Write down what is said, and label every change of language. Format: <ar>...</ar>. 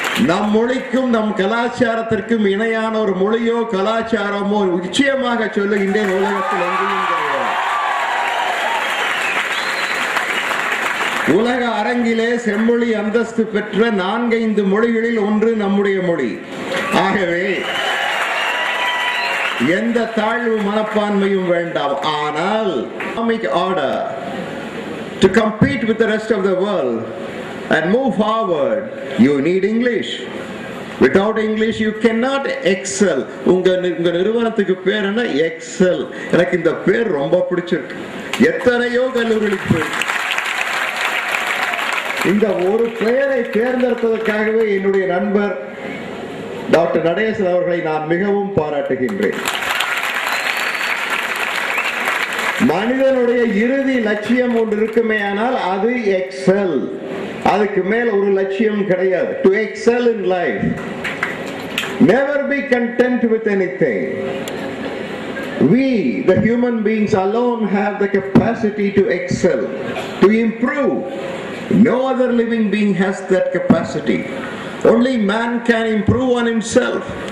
<ta>நம் மொழிக்கும் நம் கலாச்சாரத்திற்கும் இணையான ஒரு மொழியோ கலாச்சாரமோ நிச்சயமாக சொல்லுகின்றேன் உலகத்தில் எங்கேயும் கிடையாது. உலக அரங்கிலே செம்மொழி அந்தஸ்து பெற்ற 4-5 மொழிகளில் ஒன்று நம்முடைய மொழி. ஆகவே எந்த தாழ்வு மனப்பான்மையும் வேண்டாம்.</ta> <en>ஆனால் economic order to compete with the rest of the world and move forward, you need English. Without English you cannot excel.</en> <ta>உங்க நிறுவனத்துக்கு பேர் என்ன? Excel. எனக்கு இந்த பேர் ரொம்ப பிடிச்சிருக்கு. எத்தனையோ கல்லூரிகளுக்கு இந்த ஒரு பெயரை தேர்ந்தெடுத்ததற்காகவே என்னுடைய நண்பர் டாக்டர் நடேசன் அவர்களை நான் மிகவும் பாராட்டுகின்றேன். மனிதனுடைய இறுதி லட்சியம் ஒன்று இருக்குமே ஆனால் அது எக்ஸல். அதுக்கு மேல் ஒரு லட்சியம் கிடையாது.</ta> <en>To excel in life. Never be content with anything. We, the human beings alone, have the capacity to excel, to improve. No other living being has that capacity. Only man can improve on himself.</en>